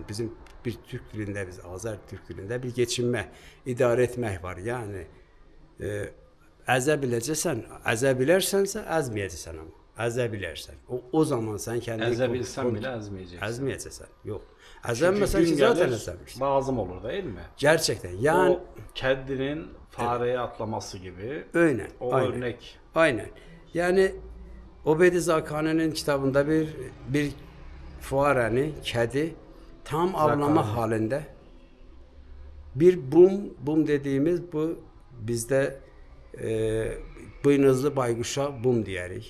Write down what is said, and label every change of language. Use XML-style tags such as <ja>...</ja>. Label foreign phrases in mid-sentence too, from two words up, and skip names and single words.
<az>Bizim bir Türk dilində, biz Azər Türk dilində bir geçinmə, idarə etmək var. Yəni, əzə biləcəksən, əzə bilərsənsə, əzməyəcəksən amma. Əzə bilərsən. O zaman sən kəndini... Əzə bilsən belə əzməyəcəksən. Əzməyəcəksən, yox. Əzənməsən ki, zaten əzəmirsən.</az> <tr>Lazım olur değil mi? Gerçekten. Yani... O kedinin fareye atlaması gibi. Aynen. O aynen, örnek. Aynen. Yani Obedi Zakanı'nın kitabında bir fuarəni, kedi tam avlama halinde bir bum dediğimiz bu bizde buynuzlu baykuşa bum diyərik.</tr>